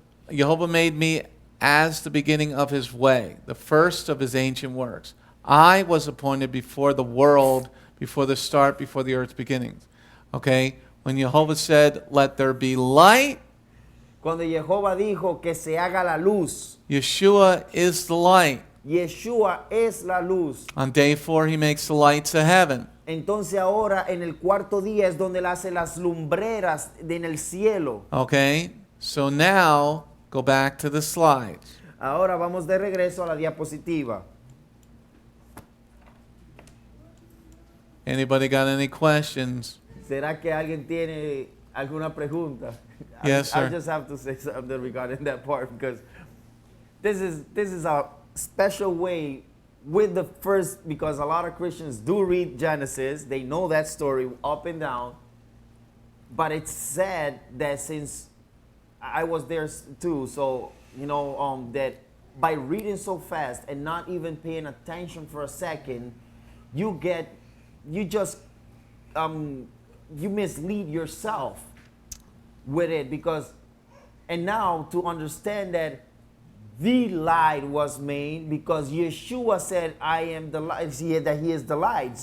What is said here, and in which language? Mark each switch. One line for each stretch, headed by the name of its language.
English: Yehovah made me as the beginning of his way, the first of his ancient works. I was appointed before the world, before the start, before the earth's beginnings. Okay? When Yehovah said, let there be light,
Spanish: Cuando Jehová dijo que se haga la luz,
English: Yeshua is the light.
Spanish: Yeshua es la luz.
English: On day 4, he makes the lights of heaven.
Spanish: Entonces ahora en el cuarto día es donde él hace las lumbreras en el cielo.
English: Okay? So now, go back to the slides.
Spanish: Ahora vamos de regreso a la diapositiva.
English: Anybody got any questions?
Spanish: ¿Será que alguien tiene alguna pregunta?
English: Yes, I sir. just have to say something regarding that part because this is a special way with the first, because a lot of Christians do read Genesis, they know that story up and down, but it's sad that since I was there too, so that by reading so fast and not even paying attention for a second, you mislead yourself with it and now to understand that the light was made because Yeshua said, I am the light, that he is the light.